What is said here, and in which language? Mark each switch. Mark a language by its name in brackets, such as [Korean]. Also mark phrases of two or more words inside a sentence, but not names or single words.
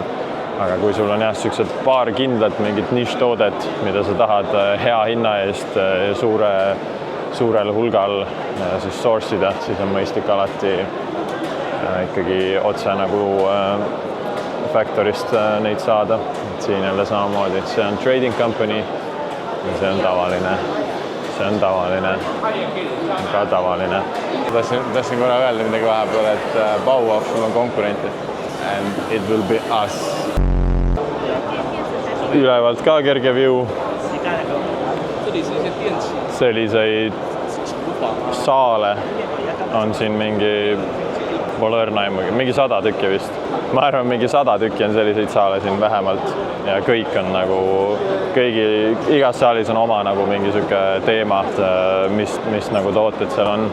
[Estonian] Aga kui sul on sellised paar kindlat mingit nišhtoodet, mida sa tahad hea hinna eest suurel hulgal siis source'ida, siis on mõistlik alati ikkagi otse nagu factorist neid saada. Siin jälle samamoodi, see on [English] trading company [Estonian] ja see on tavaline. See on tavaline, ka tavaline. Tahtsin korra öelda midagi vahepeal, et Bauhaus sul on konkurenti [English] and it will be us. [Estonian] Ülevalt ka kerge view. Selliseid saale on siin mingi, pole õrna aimugi, mingi 100 tükki vist. Ma arvan, mingi 100 tükki on selliseid saale siin vähemalt ja kõik on nagu, igas saalis on oma nagu mingi siuke teema, mis nagu tooted seal on.